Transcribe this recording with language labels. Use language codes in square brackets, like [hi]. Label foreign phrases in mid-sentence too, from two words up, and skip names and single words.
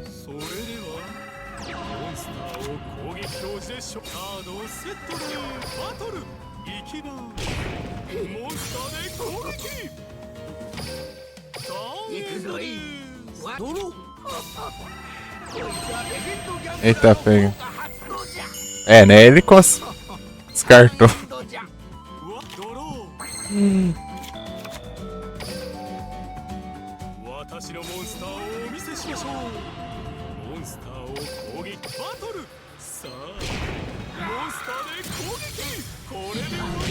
[ja] それではモンスターを攻撃表示でしょカードをセットでバトルいきますモンスターで攻撃行くぞいわドローこいつはレジェンドギャンブラー [pt] Eita, pega. [ja] の発動じゃ [pt] É, né? Ele descartou. [ja] 発動じゃうわドロー私のモンスターをお見せしましょうモンスターを攻撃バトルさあモンスターで攻撃これで終わりです